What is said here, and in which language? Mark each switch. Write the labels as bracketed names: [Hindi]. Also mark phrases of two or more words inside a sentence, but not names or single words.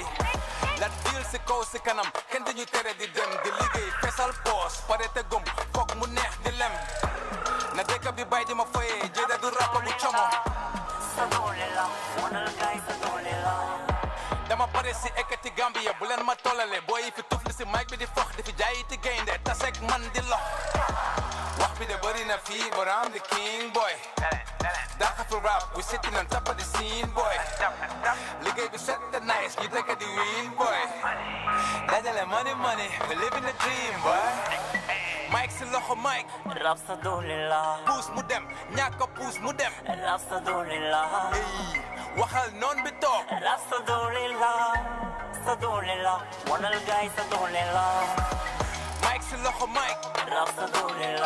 [Wolof] La deal si kaw si kanam kenn duñu tere di dem di liggéey fesal poos pare te gum foog mu neex di lem na dëkk bi bay di ma foyee jëda du rap bu como sa doole la wanal gaay sa doole la dama pare si ekkati Gambia bu leen ma tollale boy yi fi tufli si mic bi di fox di fi jaay ti gaynde tasek man di lox wax bi de bëri na fii [English] but I'm the king boy Daka for rap, we sitting on top of the scene, boy. [Wolof] Liggéey bi [English] set the nice, you take the win, boy. Dajale money, money, we living the dream, boy. [Wolof] Mike si loxo Mike. Rap sa doole la. Puus mu dem, ñàkk puus mu dem. Rap sa doole la. Waxal noon bi toog. Rap sa doole la. Wanal gaay sa doole la. Mike si loxo Mike. Rap sa doole la.